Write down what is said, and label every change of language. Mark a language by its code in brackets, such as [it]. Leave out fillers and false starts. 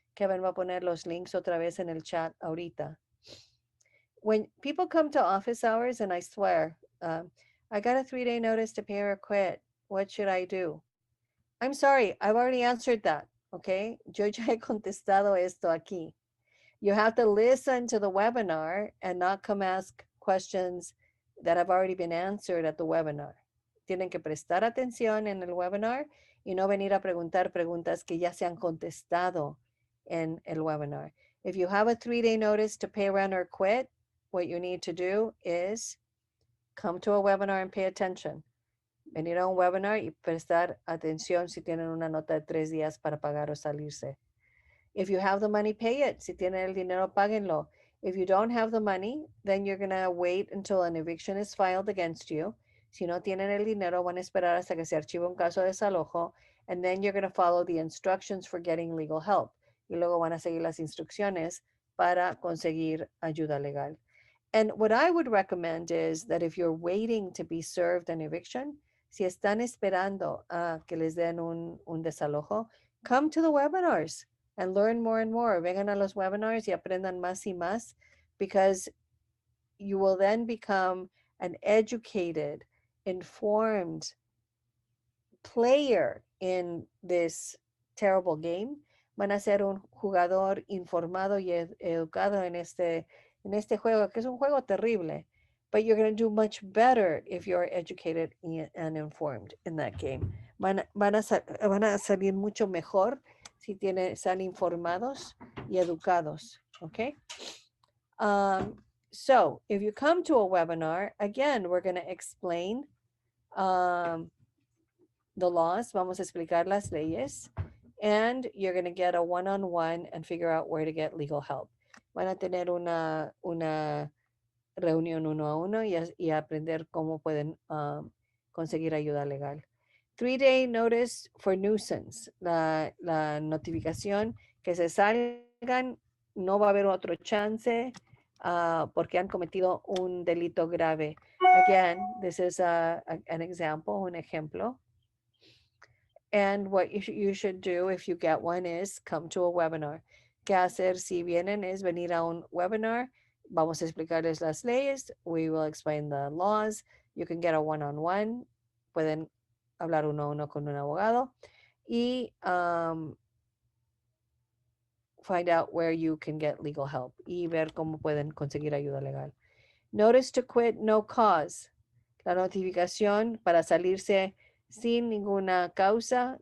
[es] Kevin va a poner los links otra vez en el chat ahorita. [en] When people come to office hours, and I swear, I got a 3-day notice to pay or quit. What should I do? I'm sorry, I've already answered that, okay? [es] Yo ya he contestado esto aquí. [en] You have to listen to the webinar and not come ask questions that have already been answered at the webinar. [es] Tienen que prestar atención en el webinar y no venir a preguntar preguntas que ya se han contestado en el webinar. [en] If you have a 3-day notice to pay rent or quit, what you need to do is come to a webinar and pay attention. [es] Venir a un webinar y prestar atención si tienen una nota de 3 días para pagar o salirse. [en] If you have the money, pay it. [es] Si tienen el dinero, páguenlo. [en] If you don't have the money, then you're going to wait until an eviction is filed against you. [es] Si no tienen el dinero, van a esperar hasta que se archive un caso de desalojo, [en] and then you're going to follow the instructions for getting legal help. [es] Y luego van a seguir las instrucciones para conseguir ayuda legal. [en] And what I would recommend is that if you're waiting to be served an eviction, [es] si están esperando a que les den un desalojo, [en] come to the webinars and learn more and more. [es] Vengan a los webinars y aprendan más y más, [en] because you will then become an educated, informed player in this terrible game. [es] Van a ser un jugador informado y educado en este juego, que es un juego terrible. [en] But you're going to do much better if you're educated and informed in that game. [es] Van a salir mucho mejor si están informados y educados, okay? [en] So if you come to a webinar, again, we're going to explain the laws, [es] vamos a explicar las leyes, [en] and you're going to get a one-on-one and figure out where to get legal help. [es] Van a tener una reunión uno a uno y aprender cómo pueden conseguir ayuda legal. 3-day notice for nuisance, la notificación que se salgan, no va a haber otro chance porque han cometido un delito grave. [en] Again, this is an example, [es] un ejemplo. [en] And what you should do if you get one is come to a webinar. [es] ¿Qué hacer si vienen? Es venir a un webinar. Vamos a explicarles las leyes. [en] We will explain the laws. You can get a one-on-one. [es] Pueden hablar uno a uno con un abogado. [en] Y find out where you can get legal help. [es] Y ver cómo pueden conseguir ayuda legal. [en] Notice to quit, no cause. [es] La notificación para salirse sin ninguna causa.